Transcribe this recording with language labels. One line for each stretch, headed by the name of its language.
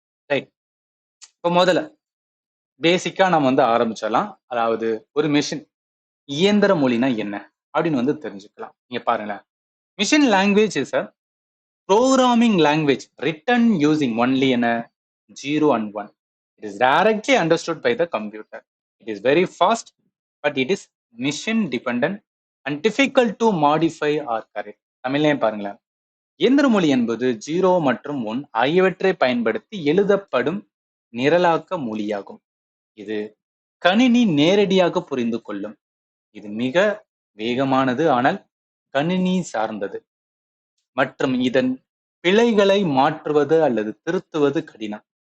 Tamil: Right, இப்போ முதல்ல பேசிக்கா நம்ம வந்து ஆரம்பிச்சிடலாம். அதாவது ஒரு மிஷின் இயந்திர மொழினா என்ன அப்படின்னு வந்து தெரிஞ்சுக்கலாம். நீங்க பாருங்களேன்,
English: Machine language is a programming language written using only என்ன 0 and 1. It is directly understood by the computer. It is very fast, but it is mission dependent and difficult to modify or correct.
Tamil: தமிழ்லையும் பாருங்களேன், இயந்திர மொழி என்பது 0 மற்றும் 1 ஆகியவற்றை பயன்படுத்தி எழுதப்படும் நிரலாக்க மொழியாகும். இது கணினி நேரடியாக புரிந்து கொள்ளும். இது மிக வேகமானது, ஆனால் கணினி சார்ந்தது மற்றும் இதன் பிழைகளை மாற்றுவது அல்லது திருத்துவது கடினம்.